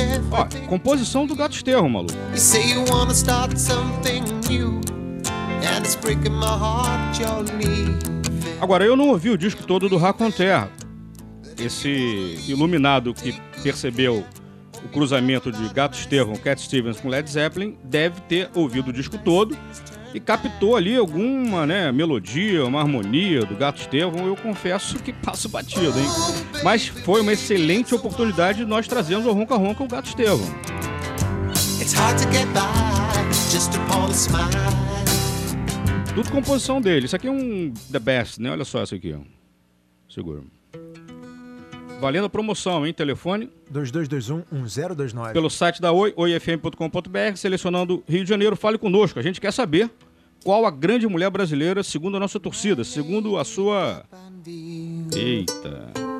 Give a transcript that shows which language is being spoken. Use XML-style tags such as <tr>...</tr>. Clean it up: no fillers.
<pt>Ó, composição do Gato Estevão, maluco.</pt> <en>You say you wanna start something new. And it's breaking my heart, you're leaving.</en> <pt>Agora, eu não ouvi o disco todo do Raconterra. Esse iluminado que percebeu o cruzamento de Gato Estevão, Cat Stevens com Led Zeppelin deve ter ouvido o disco todo e captou ali alguma, né, melodia, uma harmonia do Gato Estevão. Eu confesso que passo batido, hein? Mas foi uma excelente oportunidade de nós trazermos o Ronca Ronca o Gato Estevão.</pt> <en>It's hard to get by, just upon a smile.</en> <pt>Tudo composição dele. Isso aqui é um The Best, né? Olha só essa aqui. Segura. Valendo a promoção, hein? Telefone 2221-1029. Pelo site da Oi, oifm.com.br, selecionando Rio de Janeiro. Fale conosco. A gente quer saber qual a grande mulher brasileira, segundo a nossa torcida, segundo a sua... Eita!</pt>